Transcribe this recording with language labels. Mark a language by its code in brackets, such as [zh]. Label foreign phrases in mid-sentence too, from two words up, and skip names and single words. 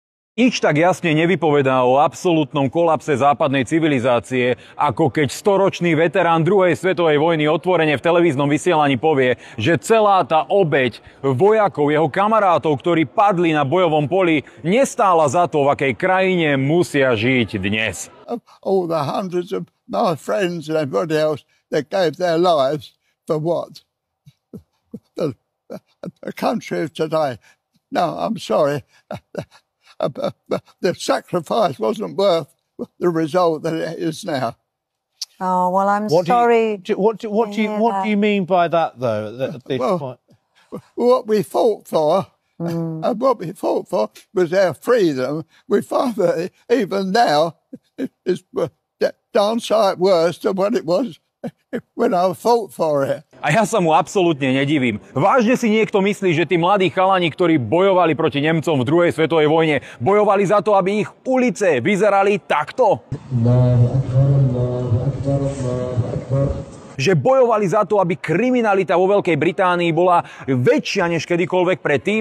[sk] Nič tak jasne nevypovedá o absolútnom kolapse západnej civilizácie, ako keď storočný veterán druhej svetovej vojny otvorene v televíznom vysielaní povie, že celá tá obeť vojakov, jeho kamarátov, ktorí padli na bojovom poli, nestála za to, v akej krajine musia žiť dnes. [en] All the hundreds of my friends and everybody else that gave their lives for what? The country of today. No, I'm sorry. The sacrifice wasn't worth the result that it is now. Oh, well, I'm sorry. What do you mean by that, though? What we fought for, and what we fought for was our freedom. We find that even now it's darn sight worse than what it was when I fought for it. [sk] A ja sa mu absolútne nedivím. Vážne si niekto myslí, že tí mladí chalani, ktorí bojovali proti Nemcom v druhej svetovej vojne, bojovali za to, aby ich ulice vyzerali takto? Že bojovali za to, aby kriminalita vo Veľkej Británii bola väčšia než kedykoľvek predtým?